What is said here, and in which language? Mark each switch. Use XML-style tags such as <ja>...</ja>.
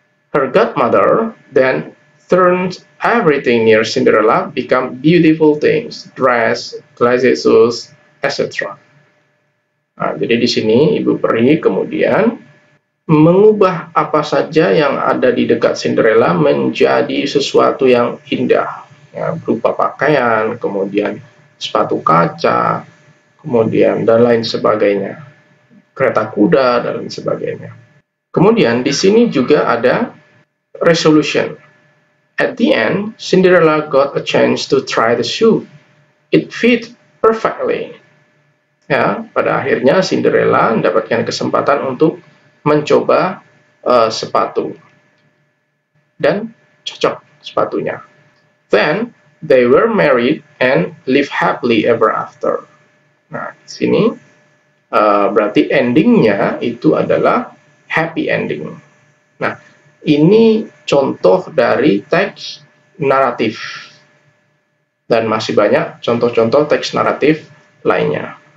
<en>Her godmother then turns everything near Cinderella become beautiful things, dress, glasses, shoes, etc.</en> <id>Nah, jadi di sini Ibu Peri kemudian mengubah apa saja yang ada di dekat Cinderella menjadi sesuatu yang indah, ya, berupa pakaian, kemudian sepatu kaca, kemudian dan lain sebagainya, kereta kuda dan lain sebagainya. Kemudian di sini juga ada resolution.</id> <en>At the end, Cinderella got a chance to try the shoe. It fit perfectly.</en> <id>Ya, pada akhirnya Cinderella mendapatkan kesempatan untuk mencoba sepatu dan cocok sepatunya.</id> <en>Then they were married and live happily ever after.</en> <id>Nah, di sini berarti endingnya itu adalah happy ending. Nah, ini contoh dari teks naratif dan masih banyak contoh-contoh teks naratif lainnya.</id>